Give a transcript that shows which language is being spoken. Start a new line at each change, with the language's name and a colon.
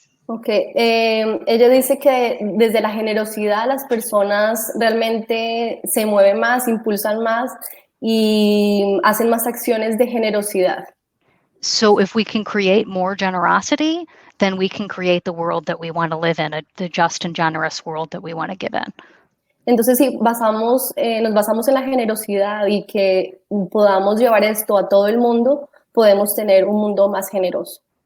Spanish: Okay, ella dice que desde la generosidad las personas realmente se mueven más, impulsan más y hacen más acciones de generosidad.
English: So if we can create more generosity, then we can create the world that we want to live in, the just and generous world that we want to give in.
Spanish: Entonces, si nos basamos en la generosidad y que podamos llevar esto a todo el mundo, podemos tener un mundo más generoso.